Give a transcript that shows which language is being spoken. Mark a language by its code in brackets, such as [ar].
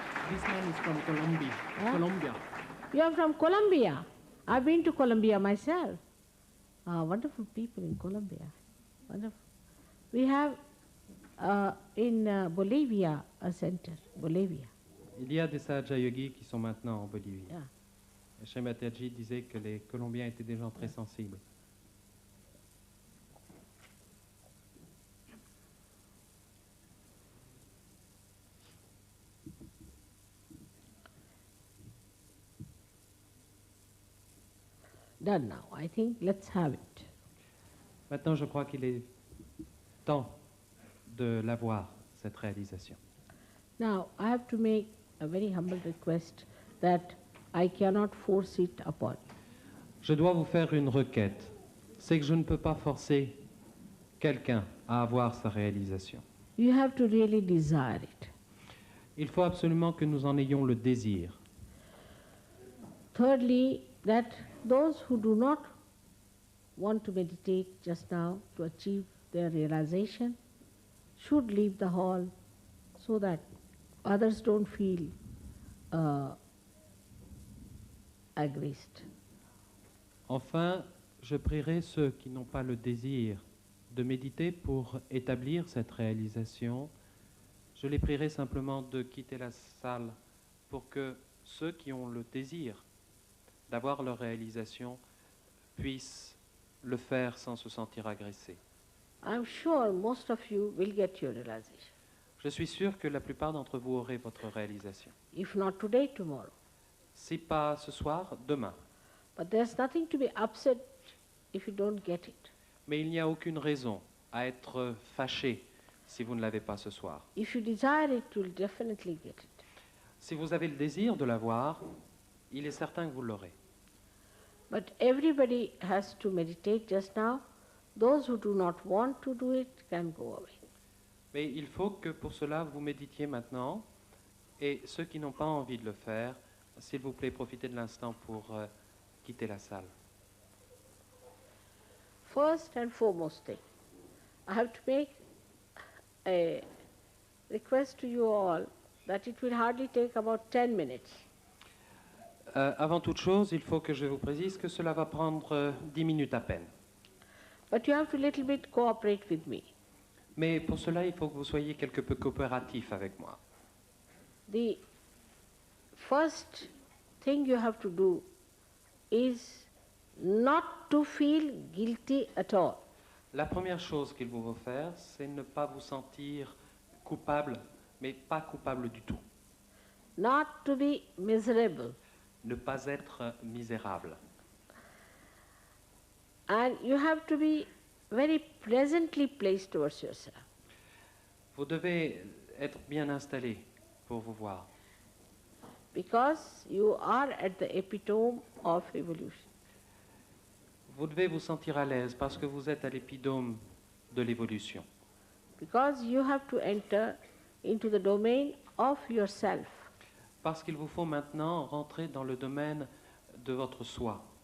[en] This man is from Colombia. Huh? Colombia. You are from Colombia. I've been to Colombia myself. Wonderful people in Colombia. Wonderful. We have in Bolivia a center, Bolivia. [fr] Il y a des Sahaja Yogis qui sont maintenant en Bolivie. Yeah. Shrimataji disait que les Colombiens étaient des gens très sensibles. [en] Done now. I think let's have it. [fr] Maintenant, je crois qu'il est temps de l'avoir, cette réalisation. [en] Now, I have to make a very humble request that I cannot force it upon you. [fr] Je dois vous faire une requête. C'est que je ne peux pas forcer quelqu'un à avoir sa réalisation. [en] You have to really desire it. [fr] Il faut absolument que nous en ayons le désir. [en] Thirdly, that those who do not want to meditate just now to achieve their realization should leave the hall so that others don't feel aggressed. [fr] Enfin, je prierai ceux qui n'ont pas le désir de méditer pour établir cette réalisation. Je les prierai simplement de quitter la salle pour que ceux qui ont le désir d'avoir leur réalisation puissent le faire sans se sentir agressés. [en] I'm sure most of you will get your realization. [fr] Je suis sûr que la plupart d'entre vous aurez votre réalisation. [en] If not today, tomorrow. [fr] Si pas ce soir, demain. [en] But there's nothing to be upset if you don't get it. [fr] Mais il n'y a aucune raison à être fâché si vous ne l'avez pas ce soir. [en] If you desire it, you'll definitely get it. [fr] Si vous avez le désir de l'avoir, il est certain que vous l'aurez. [en] But everybody has to meditate just now. Those who do not want to do it can go away. [fr] Mais il faut que pour cela vous méditiez maintenant, et ceux qui n'ont pas envie de le faire, s'il vous plaît, profitez de l'instant pour quitter la salle. [en] First and foremost thing, I have to make a request to you all that it will hardly take about 10 minutes. [fr] Avant toute chose, il faut que je vous précise que cela va prendre 10 minutes à peine. [en] But you have to little bit cooperate with me. [fr] Mais pour cela, il faut que vous soyez quelque peu coopératif avec moi. [en] The first thing you have to do is not to feel guilty at all. [fr] La première chose qu'il vous faut faire, c'est ne pas vous sentir coupable, mais pas coupable du tout. [en] Not to be miserable. [fr] Ne pas être misérable. [en] And you have to be very pleasantly placed towards yourself. [fr] Vous devez être bien installé pour vous voir, [en] Because you are at the epitome of evolution. [fr] vous devez vous sentir à l'aise parce que vous êtes à l'épidome de l'évolution. [en] Because you have to enter into the domain of yourself. [fr] Parce qu'il vous faut maintenant rentrer dans le domaine de votre soi.